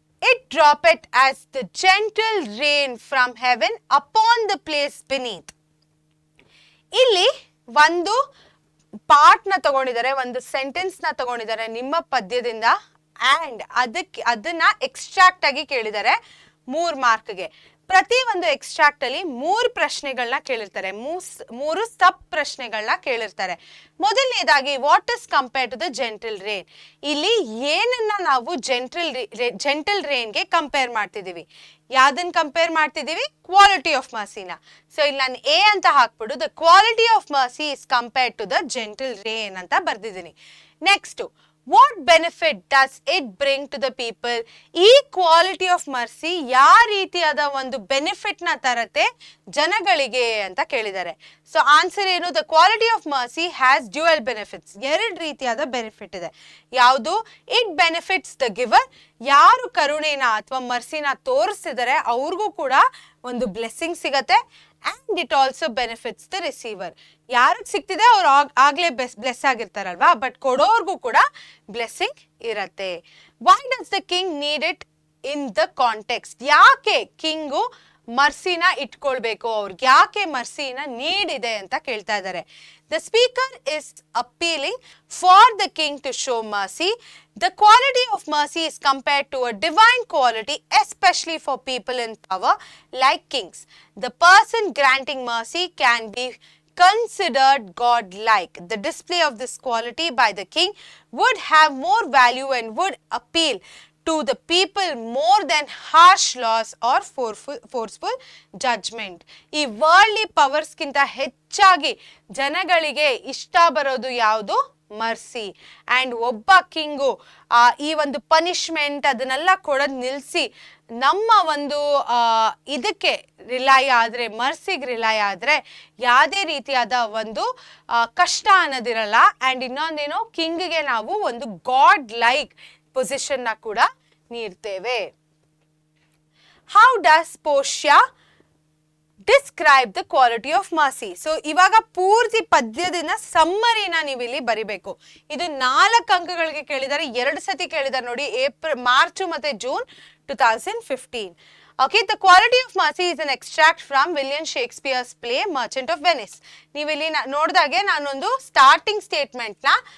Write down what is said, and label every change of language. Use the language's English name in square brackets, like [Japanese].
[English] It droppeth as the gentle rain from heaven upon the place beneath. [Kannada] ಇಲ್ಲಿ ಒಂದು part ನ ತಗೊಂಡಿದ್ದಾರೆ, ಒಂದು ಸೆಂಟೆನ್ಸ್ ನ ತಗೊಂಡಿದ್ದಾರೆ ನಿಮ್ಮ ಪದ್ಯದಿಂದ. ಅಂಡ್ ಅದನ್ನ ಎಕ್ಸ್ಟ್ರಾಕ್ಟ್ ಆಗಿ ಕೇಳಿದ್ದಾರೆ 3 ಮಾರ್ಕ್ಗೆ. ಪ್ರತಿ ಒಂದು ಎಕ್ಸ್ಟ್ರಾಕ್ಟ್ ಅಲ್ಲಿ 3 ಪ್ರಶ್ನೆಗಳನ್ನ ಕೇಳಿರ್ತಾರೆ, 3 ಸಬ್ ಪ್ರಶ್ನೆಗಳನ್ನ ಕೇಳಿರ್ತಾರೆ. ಮೊದಲನೇದಾಗಿ [English] What is compare to the gentle rain. [Kannada] ಇಲ್ಲಿ ಏನನ್ನ ನಾವು ಜೆಂಟಲ್ ರೇನ್ಗೆ ಕಂಪೇರ್ ಮಾಡ್ತಿದೀವಿ, ಯಾವ್ದನ್ನ ಕಂಪೇರ್ ಮಾಡ್ತಿದೀವಿ, ಕ್ವಾಲಿಟಿ ಆಫ್ ಮರ್ಸಿನ. ಸೊ ಇಲ್ಲಿ ನಾನು ಎ ಅಂತ ಹಾಕ್ಬಿಡು [English] the quality of mercy is compare to the gentle rain [Kannada] ಅಂತ ಬರ್ದಿದ್ದೀನಿ. [English] Next, what benefit does it bring to the people? [Kannada] ಈ ಕ್ವಾಲಿಟಿ ಆಫ್ ಮರ್ಸಿ ಯಾವ ರೀತಿಯಾದ ಒಂದು ಬೆನಿಫಿಟ್ ನ ತರತ್ತೆ ಜನಗಳಿಗೆ ಅಂತ ಕೇಳಿದ್ದಾರೆ. [English] So answer ಏನು, the quality of mercy has dual benefits. [Kannada] 2 ರೀತಿಯಾದ ಬೆನಿಫಿಟ್ ಇದೆ. ಯಾವುದು, [English] it benefits the giver, [Kannada] ಯಾರು ಕರುಣೆನ ಅಥವಾ ಮರ್ಸಿನ ತೋರಿಸ್ತಿದ್ದಾರೆ ಅವ್ರಿಗೂ ಕೂಡ ಒಂದು ಬ್ಲೆಸ್ಸಿಂಗ್ ಸಿಗತ್ತೆ. [English] and it also benefits the receiver, [Kannada] ಯಾರಿಗೆ ಸಿಗ್ತಿದೆ ಅವ್ರು ಆಗ್ಲೇ ಬ್ಲೆಸ್ ಆಗಿರ್ತಾರಲ್ವಾ, ಬಟ್ ಕೊಡೋರ್ಗೂ ಕೂಡ ಬ್ಲೆಸ್ಸಿಂಗ್ ಇರತ್ತೆ. [English] Why does the king need it in the context. [Kannada] ಯಾಕೆ ಕಿಂಗು ಮರ್ಸಿನ ಇಟ್ಕೊಳ್ಬೇಕು, ಅವ್ರಿಗೆ ಯಾಕೆ ಮರ್ಸಿನ ನೀಡಿದೆ ಅಂತ ಕೇಳ್ತಾ ಇದ್ದಾರೆ. [English] The speaker is appealing for the king to show mercy. The quality of mercy is compared to a divine quality, especially for people in power like kings. The person granting mercy can be considered God-like. The display of this quality by the king would have more value and would appeal to the people more than harsh laws or forceful judgment. [Kannada] ಈ worldly ಪವರ್ಸ್ಗಿಂತ ಹೆಚ್ಚಾಗಿ ಜನಗಳಿಗೆ ಇಷ್ಟ ಬರೋದು ಯಾವುದು, mercy. And ಒಬ್ಬ king ಈ ಒಂದು punishment ಅದನ್ನೆಲ್ಲ ಕೊಡೋದು ನಿಲ್ಲಿಸಿ ನಮ್ಮ ಒಂದು ಇದಕ್ಕೆ ರಿಲೈ ಆದ್ರೆ, ಮರ್ಸಿಗೆ ರಿಲೈ ಆದ್ರೆ ಯಾವುದೇ ರೀತಿಯಾದ ಒಂದು ಕಷ್ಟ ಅನ್ನೋದಿರಲ್ಲ. ಅಂಡ್ ಇನ್ನೊಂದೇನು, ಕಿಂಗ್ಗೆ ನಾವು ಒಂದು ಗಾಡ್ ಲೈಕ್ ಪೊಸಿಷನ್ ನ ಕೂಡ ನೀಡ್ತೇವೆ. [English] How does Portia describe the quality of mercy. [Kannada] So ಇವಾಗ ಪೂರ್ತಿ ಪದ್ಯದಿಂದ ಸಮ್ಮರಿನ ನೀವು ಇಲ್ಲಿ ಬರಿಬೇಕು. ಇದು 4 ಅಂಕಗಳಿಗೆ ಕೇಳಿದ್ದಾರೆ, 2 ಸತಿ ಕೇಳಿದ್ದಾರೆ ನೋಡಿ, ಮಾರ್ಚ್ ಮತ್ತೆ June 2015. [English] Okay, the quality of mercy is an extract from William Shakespeare's play Merchant of Venice. [Kannada] ನೀವು ಇಲ್ಲಿ ನೋಡಿದಾಗೆ ನಾನೊಂದು ಸ್ಟಾರ್ಟಿಂಗ್ ಸ್ಟೇಟ್ಮೆಂಟ್ ನ